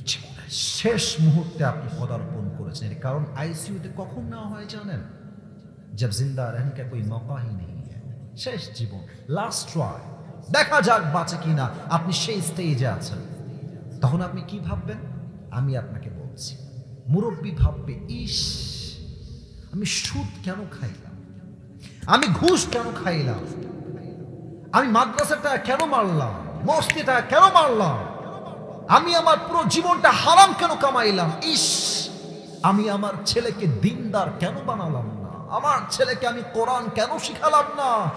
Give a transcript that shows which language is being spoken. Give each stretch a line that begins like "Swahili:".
Bangla: জীবনের শেষ মুহূর্তে আপনি পদার্পণ করেছেন। এর কারণ আইসিইউতে কখন নেওয়া হয় জানেন?
Hindi: जब जिंदा रहने का कोई मौका ही नहीं है।
Bangla: শেষ জীবন, লাস্ট ট্রাই, দেখা যাক বাঁচে কিনা। আপনি সেই স্টেজে আছেন, তখন আপনি কি ভাববেন? আমি আপনাকে বলছি, মুরব্বী ভাববে, ইস আমি সুদ কেন খাইলাম, আমি ঘুষ কেন খাইলাম, আমি মাদ্রাসাটা কেন মারলাম, মসজিদটা কেন মারলাম, আমি আমার পুরো জীবনটা হারাম কেন কামাইলাম, ইস আমি আমার ছেলেকে দিনদার কেন বানালাম না, আমার ছেলেকে আমি কোরআন কেন শিখালাম না।